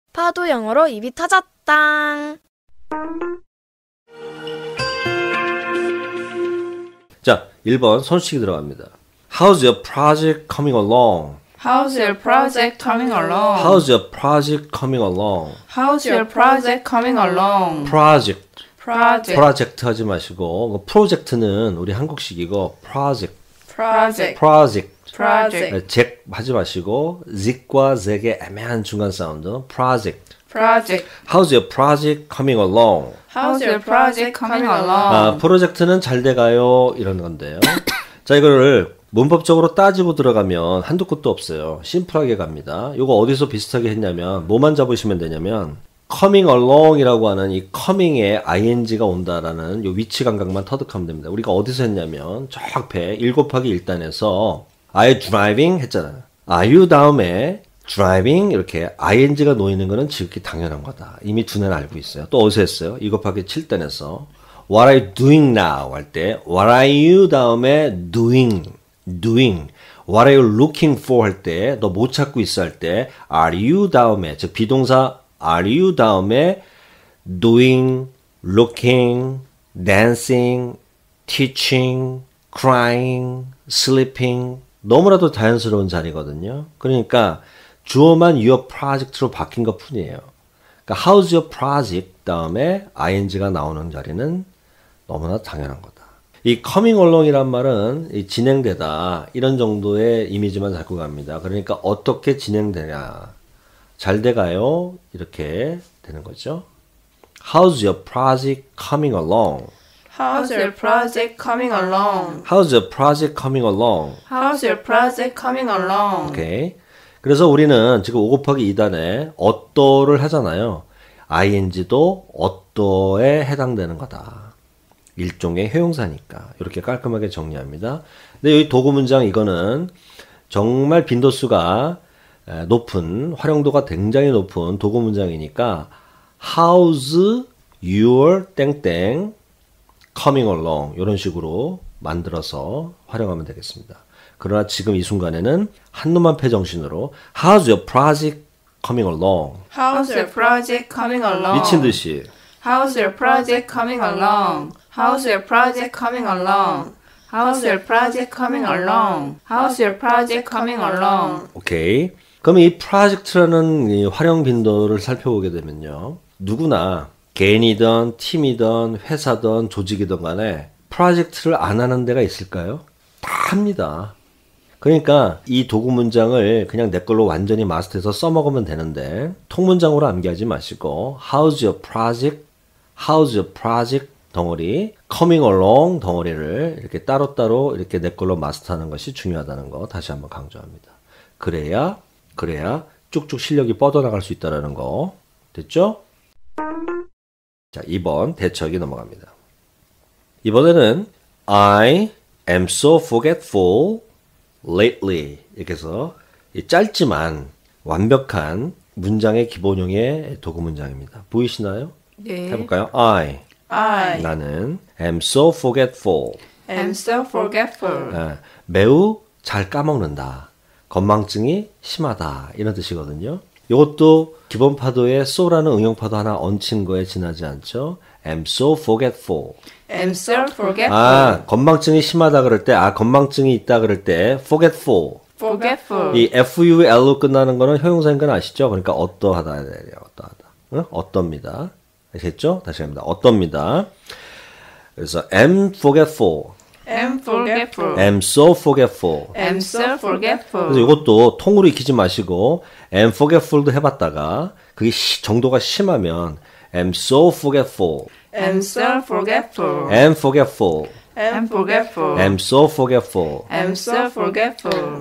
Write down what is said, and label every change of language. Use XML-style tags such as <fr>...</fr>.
<ko>파도 영어로 입이 터졌당. 자, 1번 손수식이 들어갑니다.</ko> <en>How's your project coming along? How's your project coming along? How's your project coming along? How's your project coming along? Project. Project.</en> <ko>프로젝트 하지 마시고 프로젝트는 우리 한국식이고 project.</ko> <en>Project. project. Project.</en> <ko>잭 하지 마시고 zik과 zek의 애매한 중간 사운드 project.</ko> <en>Project. How's your project coming along? How's your project coming along?</en> <ko>아, 프로젝트는 잘 돼가요 이런 건데요. 자, 이거를 문법적으로 따지고 들어가면 한두 끝도 없어요. 심플하게 갑니다. 이거 어디서 비슷하게 했냐면 뭐만 잡으시면 되냐면 coming along 이라고 하는 이 coming에 ing가 온다라는 이 위치 감각만 터득하면 됩니다. 우리가 어디서 했냐면 저 앞에 1 곱하기 1단에서</ko> <en>Are you driving?</en> <ko>했잖아요. Are you 다음에 driving 이렇게 ing가 놓이는 거는 지극히 당연한 거다. 이미 두뇌는 알고 있어요. 또 어디서 했어요? 2 곱하기 7단에서</ko> <en>What are you doing now?</en> <ko>할 때 What are you 다음에 doing</ko> <en>What are you looking for?</en> <ko>할 때 너 뭐 찾고 있어? 할 때 Are you 다음에 즉 비동사 Are you 다음에</ko> <en>doing, looking, dancing, teaching, crying, sleeping</en> <ko>너무나도 자연스러운 자리거든요. 그러니까 주어만 your project로 바뀐 것 뿐이에요. 그러니까 how's your project 다음에 ing가 나오는 자리는 너무나 당연한 거다. 이 coming along이란 말은 이 진행되다 이런 정도의 이미지만 잡고 갑니다. 그러니까 어떻게 진행되냐 잘 돼가요 이렇게 되는 거죠. How's your project coming along? How's your project coming along? How's your project coming along? How's your project coming along? 오케이. 그래서 우리는 지금 5 곱하기 2단에 어떠를 하잖아요. ing도 어떠에 해당되는 거다. 일종의 회용사니까 이렇게 깔끔하게 정리합니다. 근데 여기 도구 문장 이거는 정말 빈도수가 높은 활용도가 굉장히 높은 도구 문장이니까</ko> <en>How's your</en> <ko>땡땡</ko> <en>coming along</en> <ko>이런 식으로 만들어서 활용하면 되겠습니다. 그러나 지금 이 순간에는 한눈만 패정신으로</ko> <en>How's your project coming along? How's your project coming along?</en> <ko>미친 듯이</ko> <en>How's your project coming along? How's your project coming along? How's your project coming along? How's your project coming along?</en> <ko>오케이. 그럼 이 프로젝트라는 이 활용 빈도를 살펴보게 되면요. 누구나 개인이든 팀이든 회사든 조직이든 간에 프로젝트를 안 하는 데가 있을까요? 다 합니다. 그러니까 이 도구 문장을 그냥 내 걸로 완전히 마스터해서 써먹으면 되는데 통문장으로 암기하지 마시고</ko> <en>How's your project? How's your project?</en> <ko>덩어리 coming along 덩어리를 이렇게 따로따로 이렇게 내 걸로 마스터하는 것이 중요하다는 거 다시 한번 강조합니다. 그래야 쭉쭉 실력이 뻗어나갈 수 있다는 거 됐죠? 자, 2번 대처하기 넘어갑니다. 이번에는</ko> <en>I am so forgetful lately</en> <ko>이렇게 해서 짧지만 완벽한 문장의 기본형의 도구 문장입니다. 보이시나요? 네. 해볼까요?</ko> <en>I</en> <ko>나는</ko> <en>am so forgetful am so forgetful.</en> <ko>매우 잘 까먹는다. 건망증이 심하다. 이런 뜻이거든요. 이것도 기본 파도에 so라는 응용 파도 하나 얹힌 거에 지나지 않죠.</ko> <en>am so forgetful. am so forgetful.</en> <ko>아, 건망증이 심하다 그럴 때, 건망증이 있다 그럴 때 forgetful.</ko> <en>forgetful.</en> <ko>이 ful로 끝나는 거는 형용사인 건 아시죠? 그러니까 어떠하다 해야 돼요. 어떠하다. 응? 어떻습니다. 아시겠죠? 다시 합니다. 어떻습니다.</ko> <en>그래서 am forgetful. am forgetful. am so forgetful. am so forgetful.</en> <ko>그래서 이것도 통으로 익히지 마시고 am forgetful도 해봤다가 그게 정도가 심하면</ko> <en>am so forgetful. am so forgetful. am forgetful. am forgetful. am so forgetful. am so forgetful.</en>